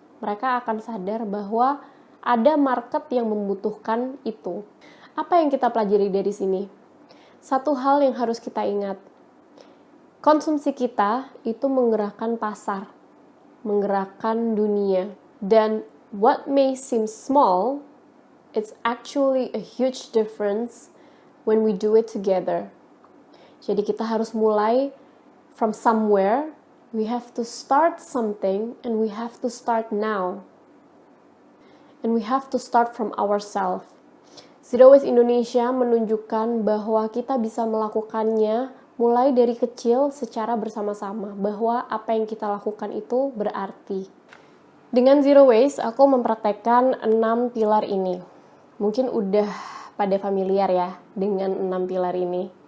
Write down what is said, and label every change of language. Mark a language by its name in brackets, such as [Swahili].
[Indonesian] Mereka akan sadar bahwa ada market yang membutuhkan itu. Apa yang kita pelajari dari sini? Satu hal yang harus kita ingat, konsumsi kita itu menggerakkan pasar, menggerakkan dunia. [English] Dan what may seem small, it's actually a huge difference when we do it together. [Indonesian] Jadi kita harus mulai [English] from somewhere, we have to start something and we have to start now. And we have to start from ourselves. [Indonesian] Zero Waste Indonesia menunjukkan bahwa kita bisa melakukannya mulai dari kecil secara bersama-sama, bahwa apa yang kita lakukan itu berarti. Dengan Zero Waste, aku mempraktekkan 6 pilar ini. Mungkin udah pada familiar ya dengan 6 pilar ini.